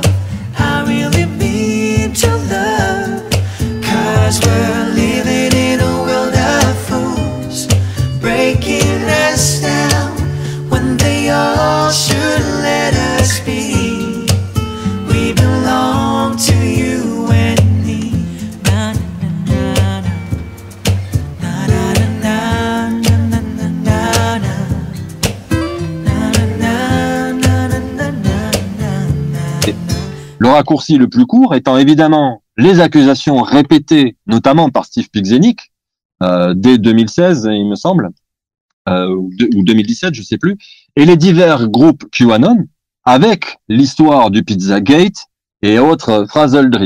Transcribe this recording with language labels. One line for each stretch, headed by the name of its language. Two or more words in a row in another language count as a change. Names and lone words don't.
English: I really mean to love. 'Cause we're living in a world of fools, breaking us down when they all should let us be. We belong to you and me. Na na na na na na na na na na.
French: Le raccourci le plus court étant évidemment les accusations répétées, notamment par Steve Pizzenik, dès 2016, il me semble, ou 2017, je sais plus, et les divers groupes QAnon, avec l'histoire du Pizzagate et autres Frazzle Drip.